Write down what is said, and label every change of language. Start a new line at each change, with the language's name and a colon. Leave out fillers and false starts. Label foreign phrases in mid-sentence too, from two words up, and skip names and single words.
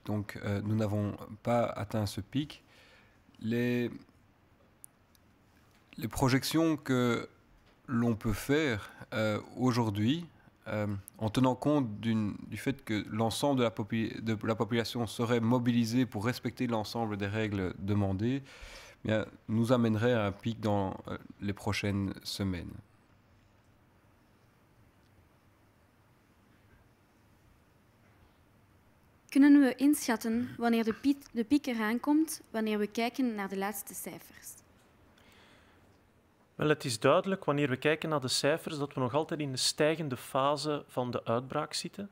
French: Donc nous n'avons pas atteint ce pic. Les projections que l'on peut faire aujourd'hui, en tenant compte du fait que l'ensemble de la population serait mobilisée pour respecter l'ensemble des règles demandées, bien, nous amènerait à un pic dans les prochaines semaines.
Dutch: Kunnen we inschatten wanneer de piek eraan komt wanneer we kijken naar de laatste cijfers? Wel, het is duidelijk, wanneer we kijken naar de cijfers, dat we nog altijd in de stijgende fase van de uitbraak zitten.